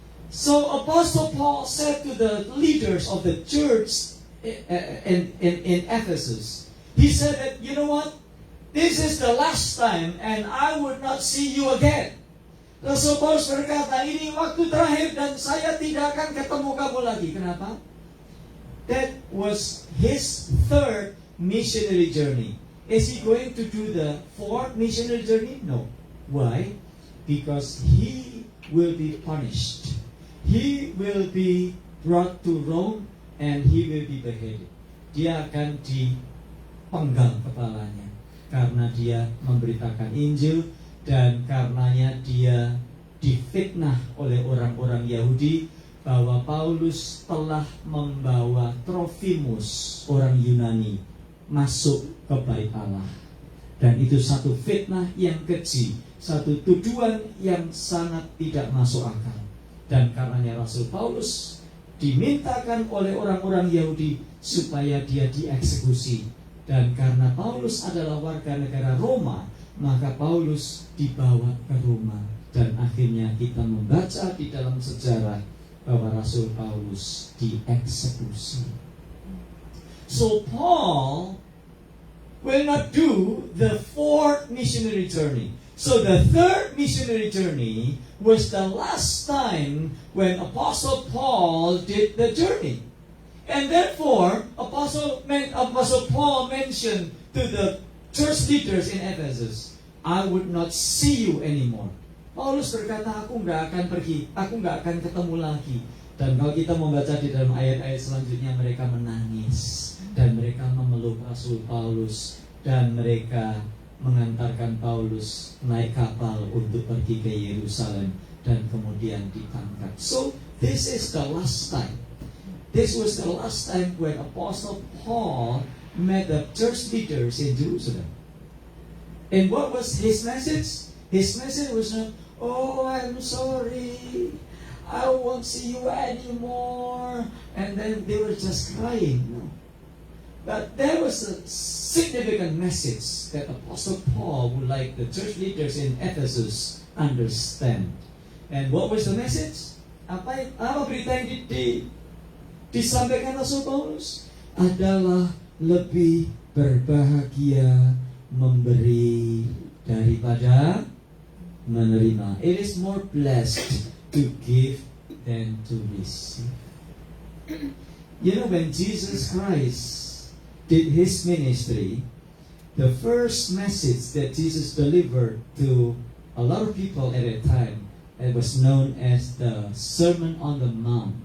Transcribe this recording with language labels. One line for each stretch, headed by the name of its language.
English: So Apostle Paul said to the leaders of the church in Ephesus, he said that, you know what, this is the last time and I would not see you again.
Indonesian: Rasul Paulus berkata, ini waktu terakhir dan saya tidak akan ketemu kamu lagi. Kenapa?
English: That was his third missionary journey. Is he going to do the fourth missionary journey? No. Why? Because he will be punished. He will be brought to Rome and he will be beheaded.
Indonesian: Dia akan dipenggal kepalanya karena dia memberitakan Injil, dan karenanya dia difitnah oleh orang-orang Yahudi bahwa Paulus telah membawa Trofimus, orang Yunani, masuk ke bait Allah. Dan itu satu fitnah yang keji, satu tuduhan yang sangat tidak masuk akal. Dan karenanya Rasul Paulus dimintakan oleh orang-orang Yahudi supaya dia dieksekusi. Dan karena Paulus adalah warga negara Roma, maka Paulus dibawa ke Roma. Dan akhirnya kita membaca di dalam sejarah bahwa Rasul Paulus dieksekusi.
English: So Paul will not do the fourth missionary journey. So the third missionary journey was the last time when Apostle Paul did the journey. And therefore, Apostle Paul mentioned to the church leaders in Ephesus, I would not see you anymore.
Indonesian: Paulus berkata, aku nggak akan pergi, aku nggak akan ketemu lagi. Dan kalau kita membaca di dalam ayat-ayat selanjutnya, mereka menangis dan mereka memeluk Rasul Paulus dan mereka mengantarkan Paulus naik kapal untuk pergi ke Yerusalem dan kemudian ditangkap.
English: So this is the last time. This was the last time when Apostle Paul met the church leaders in Jerusalem. And what was his message? His message was not, oh, I'm sorry, I won't see you anymore. And then they were just crying. No. But there was a significant message that Apostle Paul would like the church leaders in Ephesus understand. And what was the message?
Indonesian: Apa berita yang disampaikan Rasul Paulus? Adalah lebih berbahagia memberi daripada menerima.
English: It is more blessed to give than to receive. You know, when Jesus Christ did his ministry, the first message that Jesus delivered to a lot of people at that time, it was known as the Sermon on the Mount.